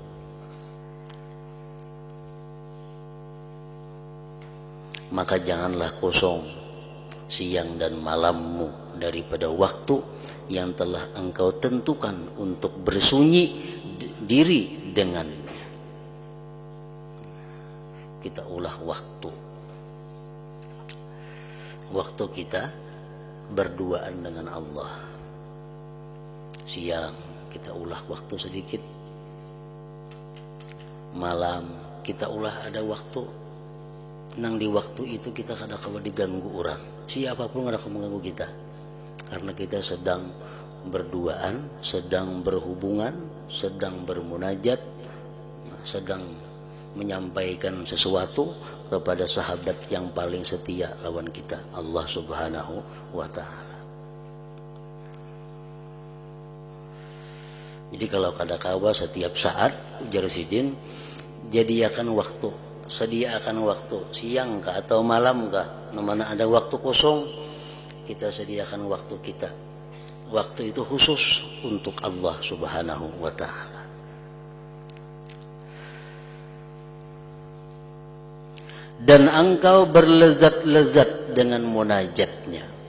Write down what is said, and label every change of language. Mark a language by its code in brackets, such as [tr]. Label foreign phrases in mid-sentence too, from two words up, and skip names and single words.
[id] Maka janganlah kosong siang dan malammu daripada waktu yang telah engkau tentukan untuk bersunyi diri dengannya. [bjn] Kita ulah waktu. [id] Waktu kita berduaan dengan Allah. [bjn] Siang kita ulah waktu sedikit. Malam kita ulah ada waktu. Nang di waktu itu kita kada kawa diganggu orang. Siapapun kada kawa mengganggu kita. [id] Karena kita sedang berduaan, sedang berhubungan, sedang bermunajat, sedang menyampaikan sesuatu kepada sahabat yang paling setia lawan kita, [ar] الله سبحانه وتعالى. [bjn] Jadi kalau kada kawa setiap saat ujar sidin, jadiakan waktu, sediakan waktu, siang kah atau malam kah, [id] mana ada waktu kosong, kita sediakan waktu kita. Waktu itu khusus untuk Allah [ar] سبحانه وتعالى. [id] Dan engkau berlezat-lezat dengan munajatnya.